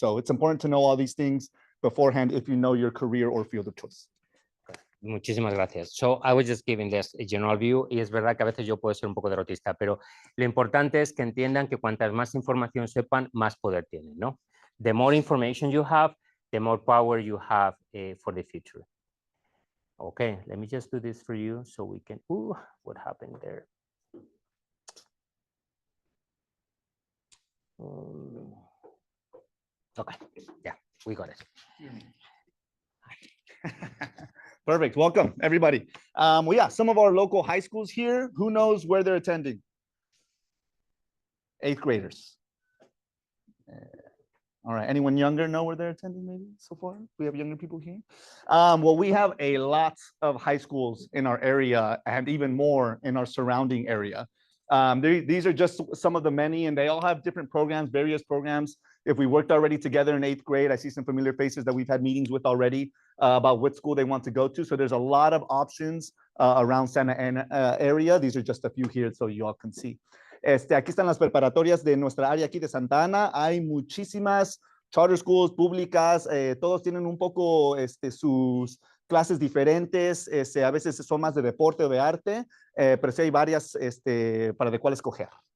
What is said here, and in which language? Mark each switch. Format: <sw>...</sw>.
<en>So it's important to know all these things beforehand if you know your career or field of choice.</en> <es>Muchísimas gracias.</es> <en>So I was just giving this a general view,</en> <es>y es verdad que a veces yo puedo ser un poco derrotista, pero lo importante es que entiendan que cuantas más información sepan, más poder tienen, ¿no?</es> <en>The more information you have, the more power you have for the future. Okay, let me just do this for you so we can, what happened there? Okay, yeah, we got it. Perfect. Welcome, everybody. Well, yeah, some of our local high schools here. Who knows where they're attending? 8th graders. All right. Anyone younger know where they're attending maybe so far? We have younger people here. Well, we have a lot of high schools in our area and even more in our surrounding area. These are just some of the many, and they all have different programs, various programs. If we worked already together in 8th grade, I see some familiar faces that we've had meetings with already about what school they want to go to. So there's a lot of options around Santa Ana area. These are just a few here so you all can see.</en> <es>Aquí están las preparatorias de nuestra área aquí de Santa Ana. Hay muchísimas charter schools públicas. Todos tienen un poco sus clases diferentes. A veces son más de deporte o de arte, pero sí hay varias para de cuál escoger.</es>